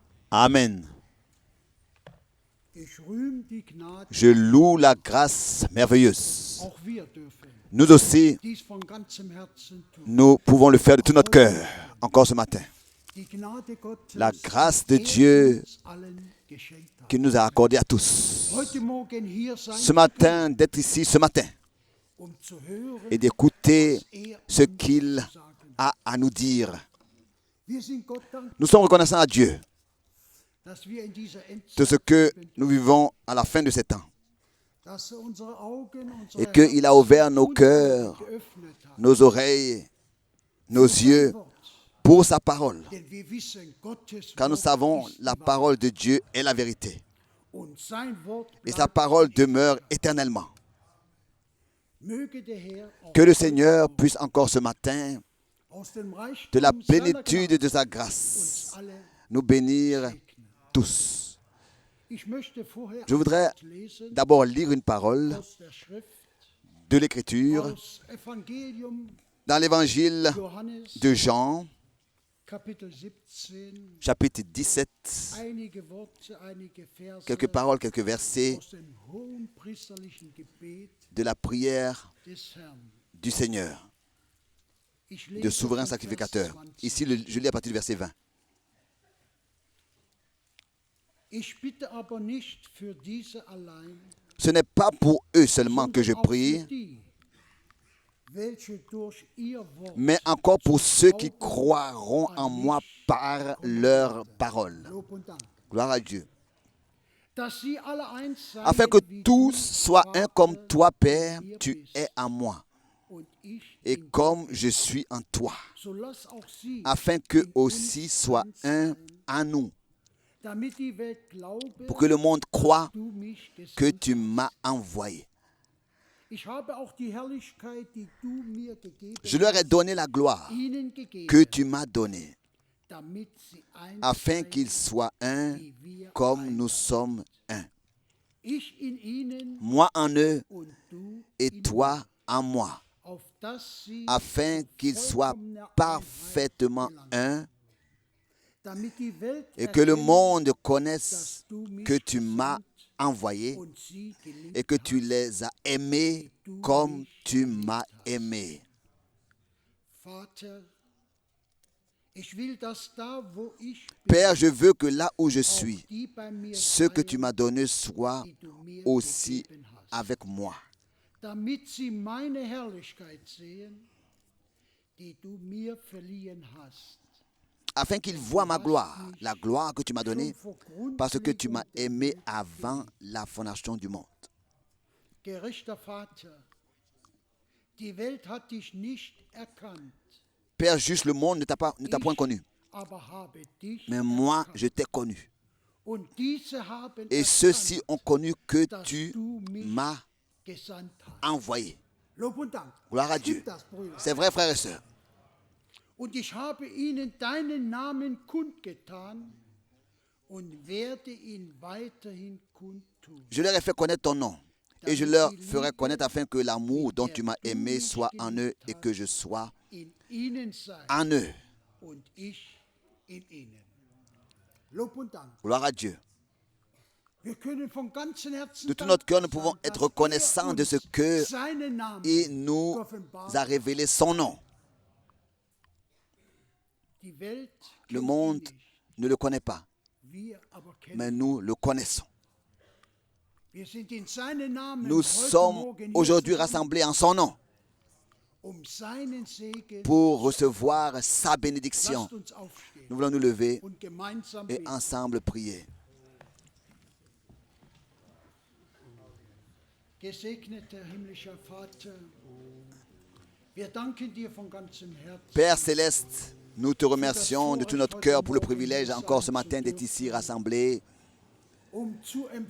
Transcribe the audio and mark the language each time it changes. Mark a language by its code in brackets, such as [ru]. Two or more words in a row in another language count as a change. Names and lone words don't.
[de] Amen. Ich rühm die Gnade, [fr] Je loue la grâce merveilleuse. [de] auch wir dürfen [fr] Nous aussi, [de] dies von ganzem Herzen tun. [fr] nous pouvons le faire de tout notre cœur, encore ce matin. [de] Die Gnade Gottes, [fr] La grâce de [de] die [fr] Dieu [de] uns allen geschenkt hat. [fr] qu'il nous a accordé à tous. [de] Heute Morgen hier sein [fr] Ce matin, d'être ici ce matin [de] zu hören, [fr] et d'écouter [de] was er [fr] ce [de] uns [fr] qu'il [de] zu sagen hat. [fr] a à nous dire. [de] Wir sind Gott dankbar, [fr] Nous sommes reconnaissants à Dieu [de] dass wir in dieser [fr] de ce [de] Endzeit [fr] que [de] leben, [fr] nous vivons à la fin de ces temps [de] dass er unsere Augen, [fr] et [de] unsere [fr] qu'il a ouvert nos [de] Herzen [fr] cœurs, [de] geöffnet hat. [fr] nos oreilles, nos yeux pour sa parole. [de] Denn wir wissen, Gottes [fr] Car nous [de] Wort [fr] savons [de] ist [fr] la [de] die [fr] parole de Dieu est la vérité. [de] Wahrheit. Und sein Wort [fr] Et sa [de] bleibt [fr] parole [de] ewig. [fr] demeure éternellement. [de] Möge der Herr auch [fr] Que le [de] heute [fr] Seigneur [de] Morgen [fr] puisse encore ce matin, [de] aus dem Reichtum [fr] de la [de] seiner [fr] plénitude de sa [de] Gnade [fr] grâce, [de] uns alle [fr] nous bénir [de] segnen. [fr] tous. [de] Ich möchte vorher [fr] Je voudrais [de] ein Wort lesen [fr] d'abord lire une parole [de] aus der Schrift, [fr] de l'Écriture [de] aus Evangelium [fr] dans l'évangile [de] Johannes, [fr] de Jean, [de] Kapitel 17, [fr] chapitre 17, [de] einige Worte, einige Verse [fr] quelques paroles, quelques versets [de] aus dem hohenpriesterlichen Gebet [fr] de la prière [de] des Herrn. [fr] du Seigneur, [de] Ich [fr] de [de] lese [fr] souverain [de] von Vers [fr] sacrificateur. [de] 20. [fr] Ici, je lis à partir du verset 20. [de] Ich bitte aber nicht für diese allein, [fr] Ce n'est pas pour eux seulement que je [de] sondern auch [fr] prie, [de] für die, welche durch ihr Wort [fr] mais encore pour ceux qui croiront en moi par leur parole. [de] Lob und Dank, [fr] Gloire à Dieu. [de] dass sie alle eins seien, [fr] Afin que [de] wie [fr] tous [de] du, [fr] soient un comme [de] Vater, [fr] toi, Père, [de] in mir [fr] tu [de] bist [fr] es en moi, [de] und ich [fr] et [de] in [fr] comme je suis en toi, [de] so lass auch sie [fr] afin qu'eux [de] in [fr] aussi [de] uns [fr] soient [de] eins [fr] un [de] sein, [fr] en nous, [de] damit die Welt glaube, [fr] pour que le monde croie [de] du mich gesandt [fr] que tu [de] hast. [fr] m'as envoyé. [de] Ich habe auch die Herrlichkeit, die du mir gegeben [fr] Je leur ai donné la gloire [de] hast, ihnen gegeben, [fr] que tu m'as donnée, [de] damit sie eins [fr] afin [de] seien, [fr] qu'ils soient un [de] wie wir [fr] comme [de] eins. [fr] nous sommes un. [de] Ich in ihnen [fr] Moi en eux [de] und du [fr] et [de] in [fr] toi en moi, [de] mir, auf dass sie [fr] afin qu'ils soient [de] vollkommene [fr] parfaitement [de] Einheit gelangen, [fr] un [de] damit die Welt [fr] et que le [de] erkenne, [fr] monde connaisse [de] dass du mich [fr] que tu m'as [de] gesandt [fr] envoyé [de] und sie geliebt [fr] et que tu [de] hast. [fr] les as aimés comme tu m'as aimé. [de] Vater, ich will, dass da, wo ich bin, [fr] Père, je veux que là où je [de] auch [fr] suis, [de] die bei mir [fr] ce que tu [de] seien, [fr] m'as donné soit [de] die du mir [fr] aussi [de] gegeben hast, [fr] avec moi, [de] damit sie meine Herrlichkeit sehen, die du mir verliehen hast. [fr] afin qu'ils voient ma gloire, la gloire que tu m'as donnée, [de] Schon vor [fr] parce que tu m'as [de] Grundlegung der [fr] aimé [de] Welt [fr] avant la fondation du monde. [de] Gerechter Vater, die Welt hat dich nicht erkannt, [fr] Père juste, le monde ne t'a point connu, [de] aber habe dich [fr] mais moi, [de] erkannt. [fr] je t'ai connu. [de] Und diese haben [fr] Et [de] erkannt, [fr] ceux-ci ont connu que [de] dass [fr] tu [de] du mich [fr] m'as [de] gesandt hast. [fr] envoyé. [de] Lob und Dank. [fr] Gloire à [de] Stimmt [fr] Dieu. [de] das, Brüder? [fr] C'est vrai, frères et sœurs. [de] Und ich habe ihnen deinen Namen kundgetan und werde ihn weiterhin kundtun. [fr] Je leur ai fait connaître ton nom. Et je leur ferai connaître afin que l'amour dont tu m'as aimé soit en eux et que je sois [de] In ihnen sein [fr] en eux. [de] und ich in ihnen. Lob und Dank. [fr] Gloire à Dieu. [de] Wir können von ganzem Herzen [fr] De tout notre cœur, nous [de] dankbar [fr] pouvons [de] sein, [fr] être [de] dass [fr] reconnaissants de ce [de] uns [fr] que [de] seinen Namen [fr] il nous [de] geoffenbart [fr] a révélé son nom. [de] Die Welt [fr] Le [de] kennt ihn [fr] monde [de] nicht, [fr] ne le connaît pas, [de] wir aber kennen [fr] mais [de] ihn. [fr] nous le connaissons. [de] Wir sind in seinen Namen [fr] Nous [de] heute [fr] sommes [de] Morgen hier [fr] aujourd'hui [de] zusammen, [fr] rassemblés en son nom [de] seinen Segen. [fr] pour recevoir sa bénédiction. [de] Lasst uns aufstehen [fr] Nous voulons nous lever [de] und gemeinsam [fr] et [de] beten. [fr] ensemble prier. [de] Gesegneter himmlischer Vater, wir danken dir von ganzem Herzen. [fr] Père céleste, nous te remercions de tout notre cœur pour le privilège encore ce matin d'être ici rassemblés [de] Zu empfangen,